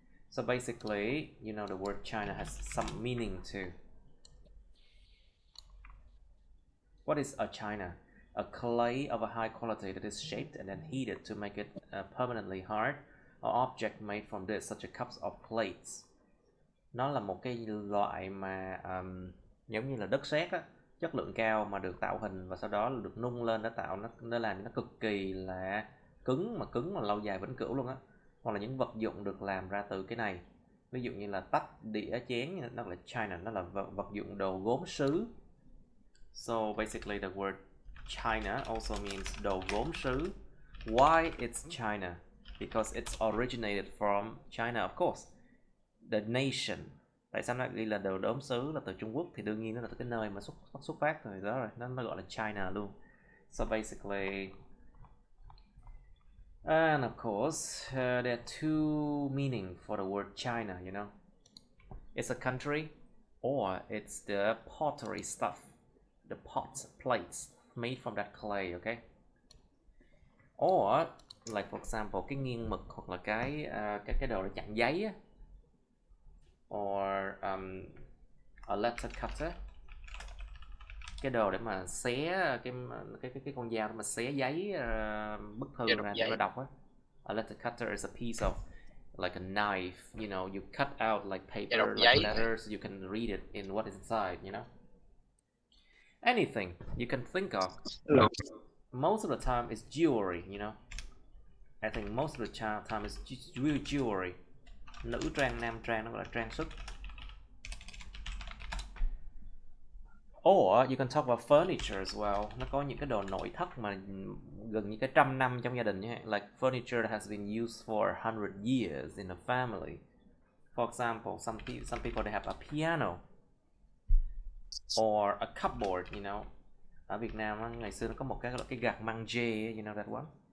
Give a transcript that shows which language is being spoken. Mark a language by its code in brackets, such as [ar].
[en] So basically, you know, the word china has some meaning too. What is a china? A clay of a high quality that is shaped and then heated to make it permanently hard, or object made from this, such as cups or plates. [vi] Nó là một cái loại mà giống như là đất sét á, chất lượng cao mà được tạo hình và sau đó được nung lên để tạo nó làm nó cực kỳ là cứng mà lâu dài vĩnh cửu luôn á. Hoặc là những vật dụng được làm ra từ cái này, ví dụ như là tách, đĩa, chén, nó là china, nó là vật dụng đồ gốm sứ. [en] So basically the word china also means [vi] đồ gốm sứ. [en] Why it's China? Because it's originated from China, of course. The nation. [vi] Tại sao nó ghi là đồ gốm sứ là từ Trung Quốc? Thì đương nhiên nó là từ cái nơi mà xuất phát rồi đó rồi, nó gọi là China luôn. [en] So basically, and of course, there are two meanings for the word China, you know. It's a country, or it's the pottery stuff, the pots, plates made from that clay, okay? Or like for example, [vi] cái nghiêng mực hoặc là cái đồ để chặn giấy á. [en] Or a letter cutter, [vi] cái đồ để mà xé cái con dao để mà xé giấy bức thư ra để nó đọc á. [en] A letter cutter is a piece of like a knife, you know, you cut out like paper, like letters, you can read it in what is inside, you know. Anything you can think of. Most of the time it's jewelry, you know. I think most of the time is real jewelry. [vi] Nữ trang, nam trang, nó gọi là trang sức. [en] Or you can talk about furniture as well. [vi] Nó có những cái đồ nội thất mà gần như cái 100 năm trong gia đình nhé. [en] Like furniture that has been used for 100 years in a family. For example, some people they have a piano. or a cupboard, you know. [vi] Ở Việt Nam á, ngày xưa nó có một cái gạt măng dê, [en] you know that one?